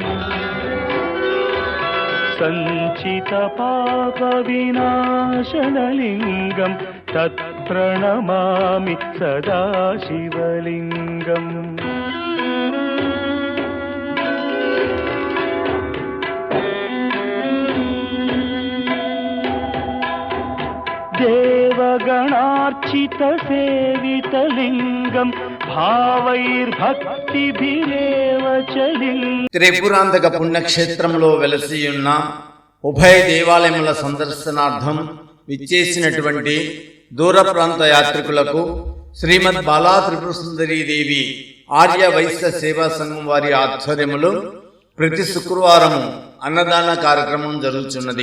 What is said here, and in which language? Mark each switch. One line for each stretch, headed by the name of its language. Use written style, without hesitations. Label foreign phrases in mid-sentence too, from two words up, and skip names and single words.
Sanskrit: सञ्चितपापविनाशनलिङ्गं तत्प्रणमामि सदा शिवलिङ्गम् देवगणार्चितसेवितलिङ्गं भावैर्भक्तिभिरेव च लिङ्गम्.
Telugu: త్రిపురాంతక పుణ్యక్షేత్రంలో వెలసి ఉన్న ఉభయ దేవాలయముల సందర్శనార్థం విచ్చేసినటువంటి దూర ప్రాంత యాత్రికులకు శ్రీమద్ బాలా త్రిపుర సుందరీ దేవి ఆర్య వైశ్య సేవా సంఘం వారి ఆధ్వర్యములో ప్రతి శుక్రవారం అన్నదాన కార్యక్రమం జరుగుతున్నది.